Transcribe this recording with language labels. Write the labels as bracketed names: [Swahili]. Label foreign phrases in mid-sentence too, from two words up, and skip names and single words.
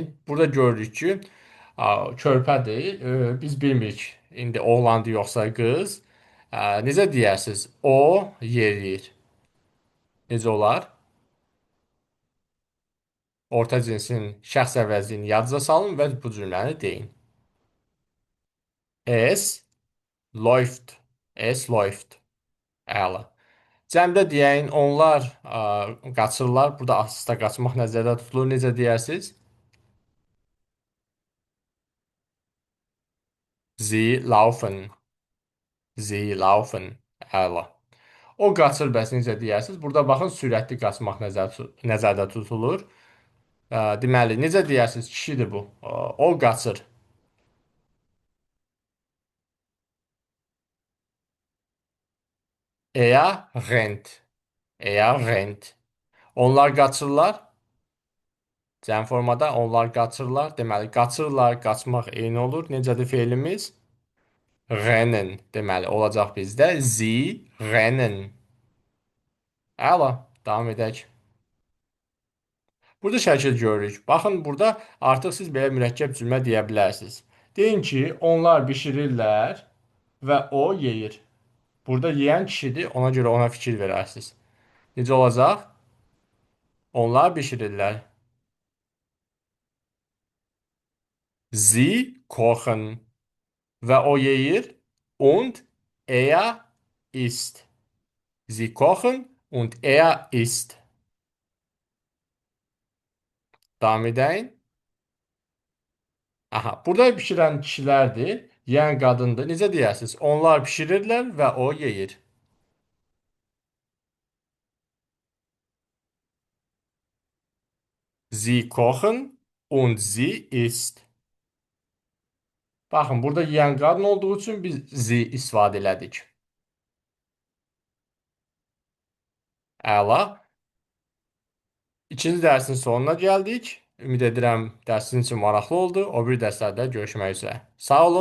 [Azerbaijani] Burada görürük ki, körpədir. Biz bilmirik indi oğlandı yoxsa qız. Necə deyərsiniz? O yeriyir. Necə olar? Orta cinsin şəxs əvəzliyini yadınıza salın və bu cümləni deyin. [German] Es läuft. Es läuft. [Azerbaijani] Əla. Cəmdə deyəyin, onlar qaçırlar. Burada asısda qaçmaq nəzərdə tutulur. Necə deyərsiniz? [German] Sie laufen. Sie laufen. [Azerbaijani] Əla. O qaçır bəs necə deyərsiniz? Burada baxın sürətli qaçmaq nəzərdə tutulur. Deməli, necə deyərsiniz? Kişidir bu. O qaçır. [German] Er rennt. Er rennt. [Azerbaijani] Onlar qaçırlar. Cəm formada onlar qaçırlar. Deməli, qaçırlar, qaçmaq eyni olur. Necədir feilimiz? Rennen. Deməli, olacaq bizdə. [German] Sie rennen. [Azerbaijani] Əla. Davam edək. Burada şəkil görürük. Baxın, burada artıq siz belə mürəkkəb cümlə deyə bilərsiniz. Deyin ki, onlar bişirirlər və o yeyir. Burada yeyən kişidir, ona görə ona fikir verərsiniz. Necə olacaq? Onlar bişirirlər. [German] Sie kochen [Azerbaijani] və o yeyir. [German] Und er isst. Sie kochen und er isst. [Azerbaijani] Davam edəyin. Aha, burada bişirən kişilərdir, yeyən qadındır. Necə deyərsiniz? Onlar bişirirlər və o yeyir. [German] Sie kochen und sie isst. [Azerbaijani] Baxın, burada yeyən qadın olduğu üçün biz sie istifadə elədik. Əla. İkinci dərsin sonuna gəldik. Ümid edirəm dərsin üçün maraqlı oldu. O bir dərslərdə görüşmək üzrə.